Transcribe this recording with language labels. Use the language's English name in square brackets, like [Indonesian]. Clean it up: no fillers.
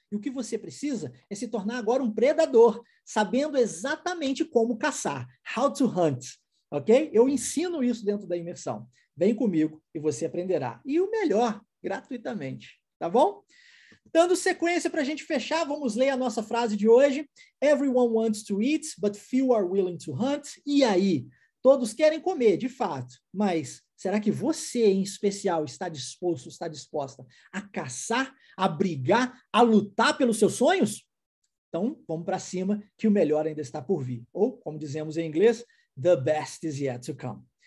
[Portuguese] E o que você precisa é se tornar agora um predador, sabendo exatamente como caçar. [English] How to hunt, [Portuguese] ok? Eu ensino isso dentro da imersão. Vem comigo e você aprenderá. E o melhor, gratuitamente, tá bom? Dando sequência para a gente fechar, vamos ler a nossa frase de hoje. [English] Everyone wants to eat, but few are willing to hunt. [Portuguese] E aí? Todos querem comer, de fato, mas será que você, em especial, está disposto, está disposta a caçar, a brigar, a lutar pelos seus sonhos? Então, vamos para cima, que o melhor ainda está por vir. Ou, como dizemos em inglês, [English] the best is yet to come.